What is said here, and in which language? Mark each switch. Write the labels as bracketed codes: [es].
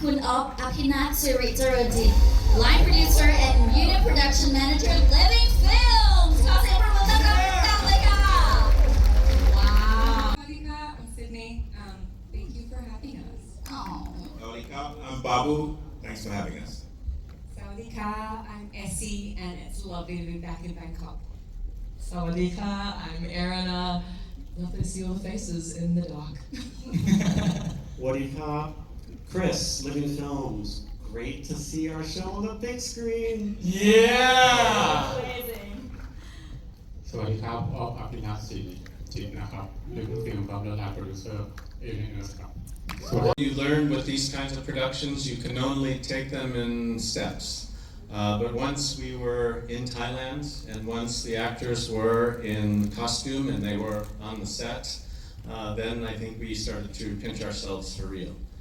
[en] Bob Apinat Suritarodi, line producer and unit production manager, Living Films. [th] ขอเสียงปรบมือต้อนรับดังๆเลยค่ะ Wow. [en] I'm Sydney. Thank you for having us. Oh. I'm Babu. Thanks for having us. Sawadika, I'm Essie, and it's lovely to be back in Bangkok. Sawadika, I'm Erina. Lovely to see all the faces in the dark. Wadika, Chris, Living Films. Great to see our show on the big screen. Yeah! Amazing. [th] สวัสดีครับ ออฟ อภินัท ศรีจิตรนะครับ Living Film ครับ และ Line Producer เอเนเนอร์ครับ [en] You learn with these kinds of productions, you can only take them in steps. But once we were in Thailand, and once the actors were in costume and they were on the set, then I think we started to pinch ourselves for real.